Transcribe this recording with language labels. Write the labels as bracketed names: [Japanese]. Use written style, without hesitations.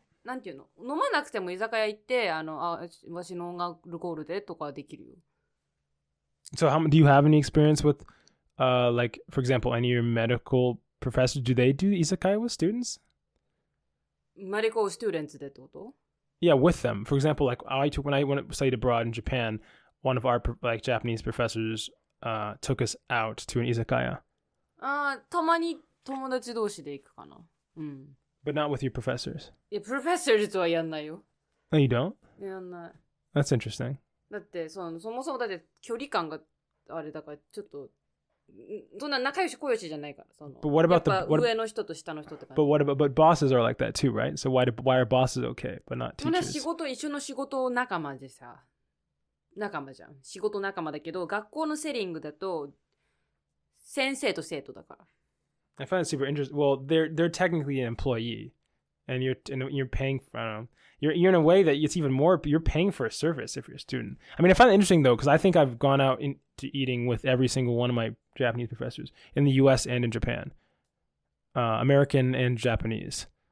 [Japanese] なんていうの飲まなくても居酒屋行ってわしのアルコールでとかできるよ。 [English] So do you have any experience with like for example any of your medical professors, do they do izakaya with students? [Japanese] Medical students でってこと [English] Yeah, with them. For example, like when I went studied abroad in Japan, one of our like Japanese professors took us out to an izakaya. [Japanese] たまに友達同士で行くかな。 [English] But not with your professors. [Japanese] いや、プロフェッサーズとはやんないよ。 [English] No, you don't? [Japanese] やんない。 [English] That's interesting. [Japanese] だってそもそもだって距離感があれだからちょっとそんな仲良し小良しじゃないからBut [English] what about [Japanese] the 上の人と下の人って感じ。 [English] But bosses are like that too, right? So why are bosses okay, but not teachers? [Japanese] そんな一緒の仕事仲間でさ、仲間じゃん。仕事仲間だけど学校のセリングだと先生と生徒だから。 [English] I find it super interesting. Well, they're technically an employee, and you're paying. I don't know. You're in a way that it's even more. You're paying for a service if you're a student. I mean, I find it interesting though because I think I've gone out into eating with every single one of my Japanese professors in the U.S. and in Japan, American and Japanese.